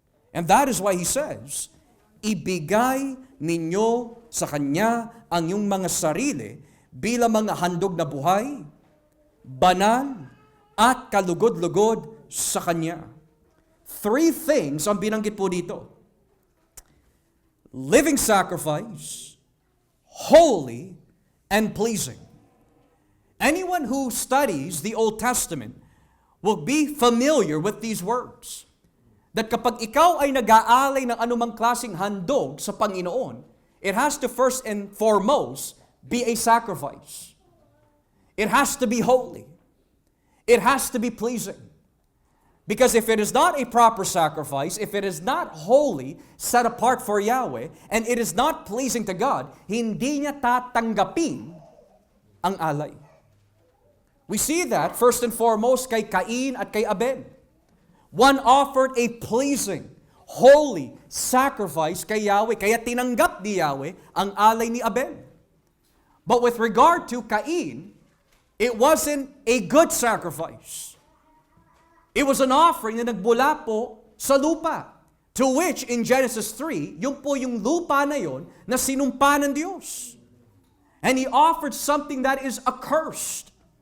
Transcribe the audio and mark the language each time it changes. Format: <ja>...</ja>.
<en>And that is why He says,</en> <tl>ibigay ninyo sa Kanya ang iyong mga sarili bilang mga handog na buhay, banal, at kalugod-lugod sa Kanya.</tl> <en>3 things</en> <tl>ang binanggit po dito.</tl> <en>Living sacrifice, holy, and pleasing. Anyone who studies the Old Testament will be familiar with these words. That</en> <tl>kapag ikaw ay nag-aalay ng anumang klaseng handog sa Panginoon,</tl> <en>it has to first and foremost be a sacrifice. It has to be holy. It has to be pleasing. Because if it is not a proper sacrifice, if it is not holy, set apart for Yahweh, and it is not pleasing to God,</en> <tl>hindi niya tatanggapin ang alay.</tl> <en>We see that first and foremost</en> <tl>kay Cain at kay Abel.</tl> <en>One offered a pleasing, holy sacrifice kay Yahweh.</en> <tl>Kaya tinanggap ni Yahweh ang alay ni Abel.</tl> <en>But with regard to Cain, it wasn't a good sacrifice. It was an offering</en> <tl>na nagbula po sa lupa.</tl> <en>To which, in Genesis 3,</en> <tl>yung po yung lupa na yon na sinumpa ng Diyos.</tl> <en>And He offered something that is accursed.</en>